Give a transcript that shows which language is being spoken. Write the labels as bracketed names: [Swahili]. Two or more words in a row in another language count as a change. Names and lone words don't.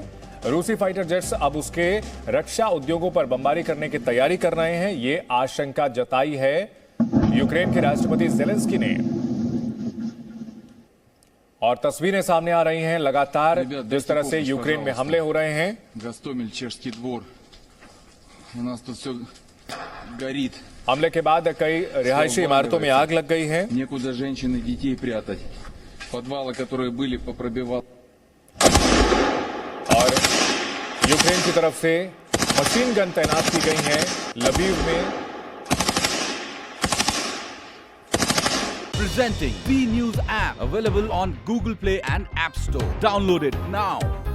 [Hindi] रूसी [English] fighter jets [Hindi] अब उसके रक्षा उद्योगों पर बमबारी करने की तैयारी कर रहे हैं। ये आशंका जताई है यूक्रेन के राष्ट्रपति जेलेंस्की ने। और तस्वीरें सामने आ रही हैं लगातार जिस तरह से यूक्रेन में हमले हो रहे हैं। [Russian] Гостомель, чешский двор. У нас тут все горит. [Hindi] हमले के बाद कई रिहायशी इमारतों में आग लग गई है। [Russian] Некуда женщин и детей прятать. Подвалы, которые были, попробивал. [Hindi] और यूक्रेन की तरफ से [English] machine gun [Hindi] तैनात की गई हैं लवीव में। [English] Presenting B News app, available on Google Play and App Store. Download it now.